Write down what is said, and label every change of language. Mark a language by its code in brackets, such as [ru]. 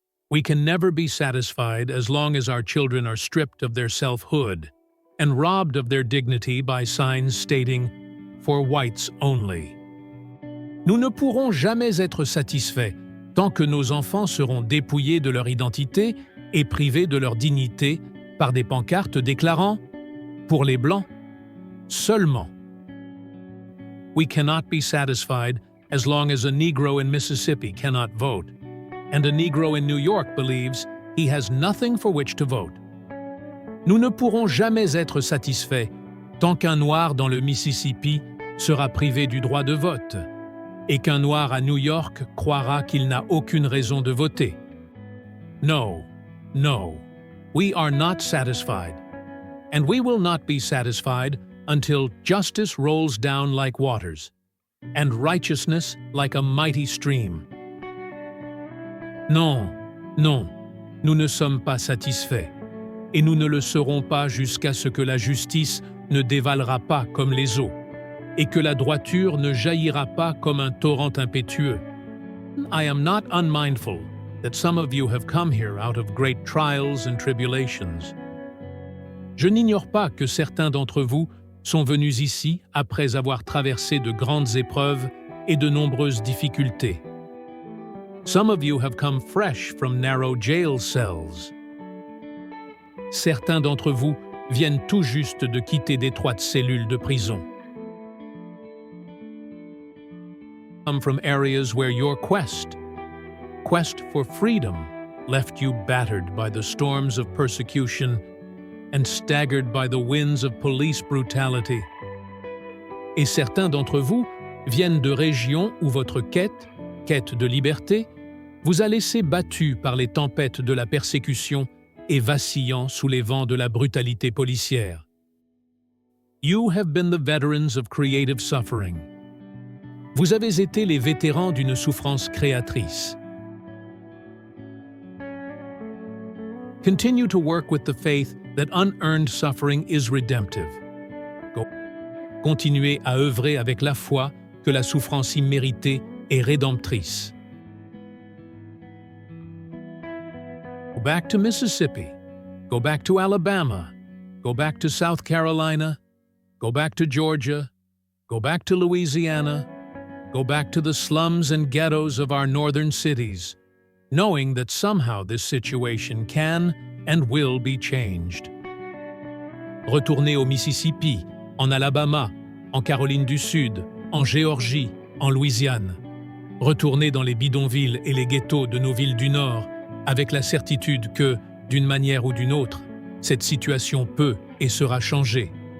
[en] We can never be satisfied as long as our children are stripped of their selfhood and robbed of their dignity by signs stating "For whites only." [fr] Nous ne pourrons jamais être satisfaits tant que nos enfants seront dépouillés de leur identité et privés de leur dignité par des pancartes déclarant « Pour les Blancs, seulement ». [en] We cannot be satisfied as long as a Negro in Mississippi cannot vote, and a Negro in New York believes he has nothing for which to vote. [fr] Nous ne pourrons jamais être satisfaits tant qu'un Noir dans le Mississippi sera privé du droit de vote et qu'un Noir à New York croira qu'il n'a aucune raison de voter. [en] No, no, we are not satisfied, and we will not be satisfied until justice rolls down like waters, and righteousness like a mighty stream. [fr] Non, non, nous ne sommes pas satisfaits, et nous ne le serons pas jusqu'à ce que la justice ne dévalera pas comme les eaux, et que la droiture ne jaillira pas comme un torrent impétueux. [en] I am not unmindful that some of you have come here out of great trials and tribulations. [fr] Je n'ignore pas que certains d'entre vous sont venus ici après avoir traversé de grandes épreuves et de nombreuses difficultés. [en] Some of you have come fresh from narrow jail cells. [fr] Certains d'entre vous viennent tout juste de quitter d'étroites cellules de prison. [en] Come from areas where your quest for freedom left you battered by the storms of persecution and staggered by the winds of police brutality. [fr] Et certains d'entre vous viennent de régions où votre quête de liberté, vous a laissé battu par les tempêtes de la persécution et vacillant sous les vents de la brutalité policière. [en] You have been the veterans of creative suffering. [fr] Vous avez été les vétérans d'une souffrance créatrice. [en] Continue to work with the faith that unearned suffering is redemptive. [fr] Continuez à œuvrer avec la foi que la souffrance imméritée est rédemptrice. [en] Go back to Mississippi. Go back to Alabama. Go back to South Carolina. Go back to Georgia. Go back to Louisiana. Go back to the slums and ghettos of our northern cities, knowing that somehow this situation can and will be changed. [fr] Retournez au Mississippi, en Alabama, en Caroline du Sud, en Géorgie, en Louisiane. Retournez dans les bidonvilles et les ghettos de nos villes du Nord, avec la certitude que, d'une manière ou d'une autre, cette situation peut et sera changée.